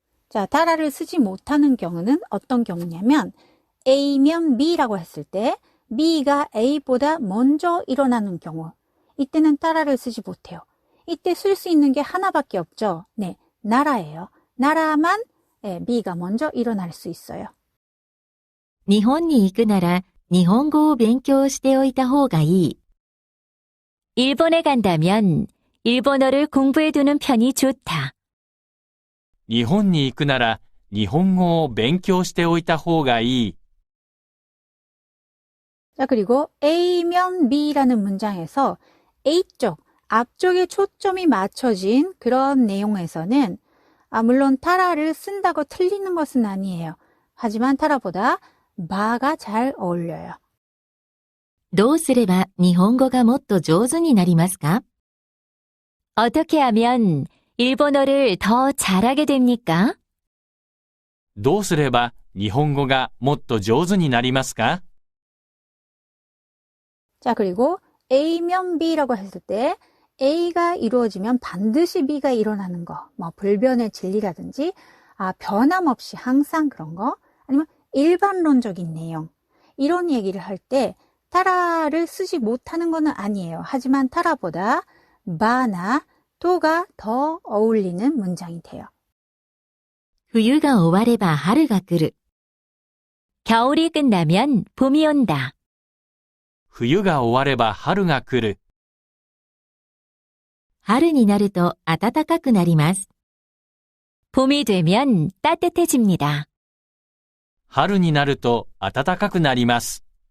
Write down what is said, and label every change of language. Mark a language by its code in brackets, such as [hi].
[ko] 자, 타라를 쓰지 못하는 경우는 어떤 경우냐면 A면 B라고 했을 때 B가 A보다 먼저 일어나는 경우, 이때는 타라를 쓰지 못해요. 이때 쓸 수 있는 게 하나밖에 없죠. 네, 나라예요. 나라만 B가 먼저 일어날 수 있어요. [ja] 日本に行くなら日本語を勉強しておいた方がいい. [ko] 일본에 간다면 일본어를 공부해두는 편이 좋다. [ja] 日本に行くなら日本語を勉強しておいた方がいい。 [ko] 자, 그리고 A면 B라는 문장에서 A쪽, 앞쪽에 초점이 맞춰진 그런 내용에서는 물론 타라를 쓴다고 틀리는 것은 아니에요. 하지만 타라보다 바가 잘 어울려요. [ja] どうすれば日本語がもっと上手になりますか? [ko] 어떻게 하면 일본어를 더 잘하게 됩니까? [ja] どうすれば日本語がもっと上手になりますか? [ko] 자, 그리고 A면 B라고 했을 때 A가 이루어지면 반드시 B가 일어나는 거, 뭐 불변의 진리라든지 변함없이 항상 그런 거, 아니면 일반론적인 내용, 이런 얘기를 할 때 타라를 쓰지 못하는 것은 아니에요. 하지만 타라보다 바나 도가 더 어울리는 문장이 돼요. [ja] 冬が終われば春が来る. [ko] 겨울이 끝나면 봄이 온다. [ja] 冬が終われば春が来る。春になると暖かくなります. [ko] 봄이 되면 따뜻해집니다. [ja] 春になると暖かくなります。